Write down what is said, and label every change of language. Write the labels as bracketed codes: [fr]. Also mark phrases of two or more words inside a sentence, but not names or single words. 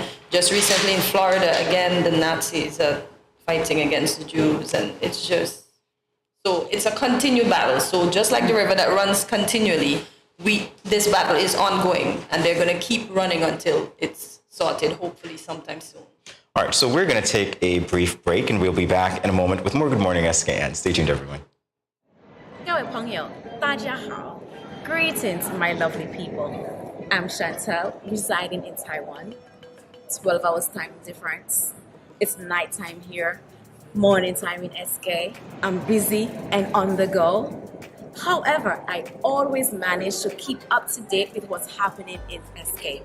[en] Just recently in Florida, again, the Nazis are fighting against the Jews, and it's just, so it's a continued battle. So just like the river that runs continually, this battle is ongoing, and they're going to keep running until it's sorted, hopefully sometime soon. All right, so we're going to take a brief break, and we'll be back in a moment with more Good Morning SKN. Stay tuned, everyone. [zh] 各位朋友，大家好. [en] Greetings, my lovely people. I'm Chantel, residing in Taiwan. 12 hours time difference. It's nighttime here, morning time in SK. I'm busy and on the go. However, I always manage to keep up to date with what's happening in SK.